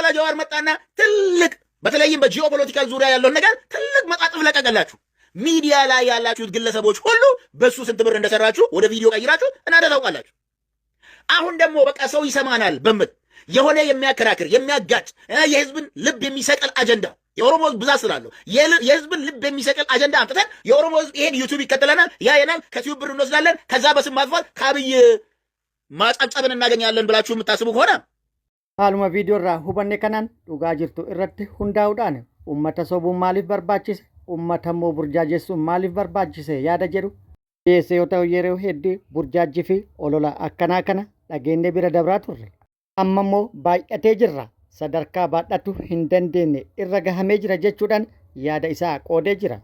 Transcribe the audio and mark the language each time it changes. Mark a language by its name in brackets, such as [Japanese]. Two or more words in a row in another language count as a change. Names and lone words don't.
[Amharic] ጀዋር መጣና ትልቅ በተለይም በጂኦፖለቲካል ዙሪያ ያለው ነገር ትልቅ መጣጥፍ ለቀቀላችሁ። ሚዲያ ላይ ያላችሁት ግለሰቦች ሁሉ በሱ ስንት ብር እንደሰራችሁ ወደ ቪዲዮ ቀይራችሁ እናንተ ታውቃላችሁ። አሁን ደግሞ በቃ ሰው ይሰማናል በመል የሆነ የሚያከራክር የሚያጋጭ የህዝብን ልብ የሚሰቅል አጀንዳ የኦሮሞ ህዝብ ብዛት ስላለው የህዝብን ልብ የሚሰቅል አጀንዳ አምጥተን የኦሮሞ ህዝብ ይሄን ዩቲዩብ ይከተለናል፣ ያየናል፣ ከቲዩብ ብር እንወስዳለን፣ ከዛ በስም ማጥፋት ከአብይ ማጨብጨብን እናገኛለን ብላችሁ የምታስቡ ከሆነ [Oromo] haaluma viidiyoo irraa hubanne kanaan dhugaa jirtu irratti hundaa'uudhaan uummata sobuun maaliif barbaachise, uummata immoo burjaajessuun maaliif barbaachise yaada jedhu dhiyeesse yoo ta'u yeroo hedduu burjaajii fi olola akkanaa kana dhageenye bira dabraa turre. Amma immoo baay'atee jirra, sadarkaa baadhatu hin dandeenye irra gahamee jira jechuudhaan yaada isaa qoodee jira.